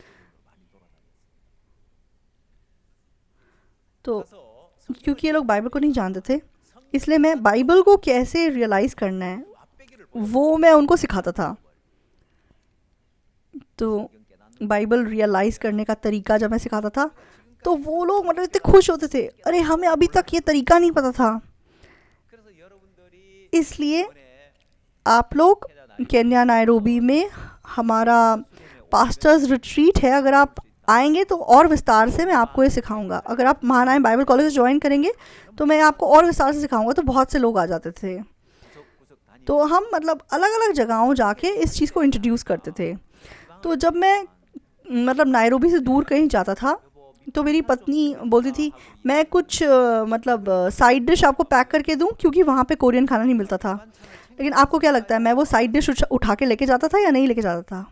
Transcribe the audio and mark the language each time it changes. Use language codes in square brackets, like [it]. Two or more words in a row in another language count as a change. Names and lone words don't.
[hi] तो क्योंकि ये लोग बाइबल को नहीं जानते थे, इसलिए मैं बाइबल को कैसे रियलाइज़ करना है वो मैं उनको सिखाता था। तो बाइबल रियलाइज़ करने का तरीका जब मैं सिखाता था, तो वो लोग मतलब इतने खुश होते थे, अरे हमें अभी तक ये तरीका नहीं पता था। [ko] 그래서 여러분들이 [hi] इसलिए [ko] 이번에 [hi] आप लोग केन्या नायरोबी में हमारा [en] pastors retreat [hi] है, अगर आप आएंगे तो और विस्तार से मैं आपको ये सिखाऊंगा। अगर आप महानायक बाइबल कॉलेज ज्वाइन करेंगे तो मैं आपको और विस्तार से सिखाऊंगा। तो बहुत से लोग आ जाते थे, [ko] 구석구석 다니고 [hi] तो हम मतलब अलग अलग जगहों जाके इस चीज़ को इंट्रोड्यूस करते थे। तो जब मैं मतलब नायरोबी से दूर कहीं जाता था तो मेरी पत्नी बोलती थी मैं कुछ मतलब [en] side dish [hi] आपको पैक करके दूं, क्योंकि वहाँ पे कोरियन खाना नहीं मिलता था। लेकिन आपको क्या लगता है मैं वो [en] side dish [hi] उठा के लेके जाता था या नहीं लेके जाता था?